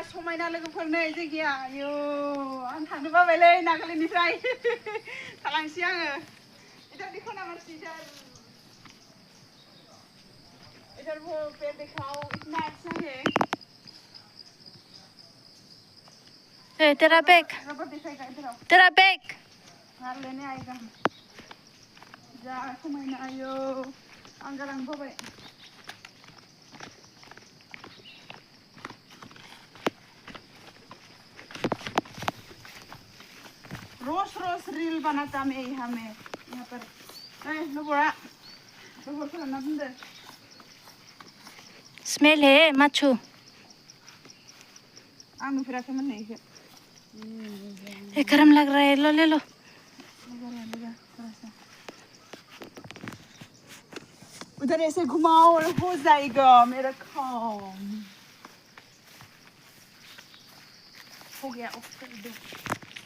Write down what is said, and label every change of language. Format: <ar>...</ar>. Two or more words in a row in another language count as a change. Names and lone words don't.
<brx>समायना लोगोफोर नै जायगाया आयौ आं थांनो बाबायलै नागालेण्डनिफ्राय थांलांसै आङो</brx> <hi>इधर देखो ना मर्सी इधर वो पेड़ दिखाओ इतना अच्छा है तेरा बैग रबर दिखाएगा इधर आओ तेरा बैग हार लेने आएगा जा</hi> <brx>समायना आयौ आं गालांनो बाबाय</brx> <hi>रोज रोज रील बनाता मैं यहाँ पर</hi> <brx>लोगोरा लोगोफोरा ना बुंदो</brx> <hi>स्मेल है माछु</hi> <brx>आं नुफेराखैमोन नै इखो</brx> <hi>गरम लग रहा है लो ले लो उधर ऐसे घुमाओ और हो जाएगा मेरा काम हो गया ओके</hi>